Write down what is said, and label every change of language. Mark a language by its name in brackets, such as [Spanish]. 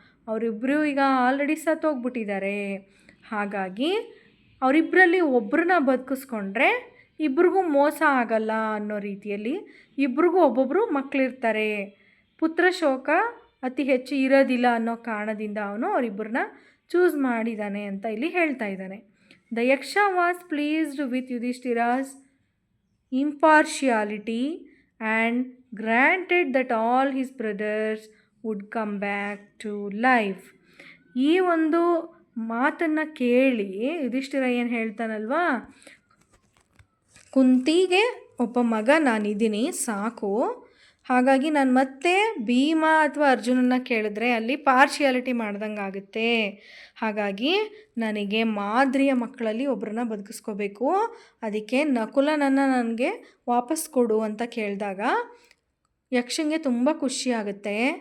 [Kannada] ಅವರಿಬ್ಬರು ಈಗ ಆಲ್ರೆಡಿ ಸತ್ತೋಗ್ಬಿಟ್ಟಿದ್ದಾರೆ. ಹಾಗಾಗಿ ಅವರಿಬ್ಬರಲ್ಲಿ ಒಬ್ಬರನ್ನ ಬದುಕಿಸ್ಕೊಂಡ್ರೆ ಇಬ್ರಿಗೂ ಮೋಸ ಆಗಲ್ಲ ಅನ್ನೋ ರೀತಿಯಲ್ಲಿ ಇಬ್ರಿಗೂ ಒಬ್ಬೊಬ್ಬರು ಮಕ್ಕಳಿರ್ತಾರೆ. ಪುತ್ರ ಶೋಕ ಅತಿ ಹೆಚ್ಚು ಇರೋದಿಲ್ಲ ಅನ್ನೋ ಕಾರಣದಿಂದ ಅವರಿಬ್ಬರನ್ನ ಚೂಸ್ ಮಾಡಿದ್ದಾನೆ ಅಂತ ಇಲ್ಲಿ ಹೇಳ್ತಾ ಇದ್ದಾನೆ. [English] The Yaksha was pleased with Yudhishthira's impartiality and granted that all his brothers would come back to life. [Kannada] ಈ ಒಂದು ಮಾತನ್ನು ಕೇಳಿ ಯುಧಿಷ್ಠಿರ ಏನು ಹೇಳ್ತಾನಲ್ವಾ, ಕುಂತಿಗೆ ಒಬ್ಬ ಮಗ ನಾನಿದ್ದೀನಿ ಸಾಕು, ಹಾಗಾಗಿ ನಾನು ಮತ್ತೆ ಭೀಮ ಅಥವಾ ಅರ್ಜುನನ್ನ ಕೇಳಿದ್ರೆ ಅಲ್ಲಿ ಪಾರ್ಶಿಯಾಲಿಟಿ ಮಾಡ್ದಂಗೆ ಆಗುತ್ತೆ, ಹಾಗಾಗಿ ನನಗೆ ಮಾದ್ರಿಯ ಮಕ್ಕಳಲ್ಲಿ ಒಬ್ಬರನ್ನ ಬದುಕಿಸ್ಕೋಬೇಕು, ಅದಕ್ಕೆ ನಕುಲನನ್ನು ನನಗೆ ವಾಪಸ್ ಕೊಡು ಅಂತ ಕೇಳಿದಾಗ ಯಕ್ಷಂಗೆ ತುಂಬ ಖುಷಿಯಾಗುತ್ತೆ.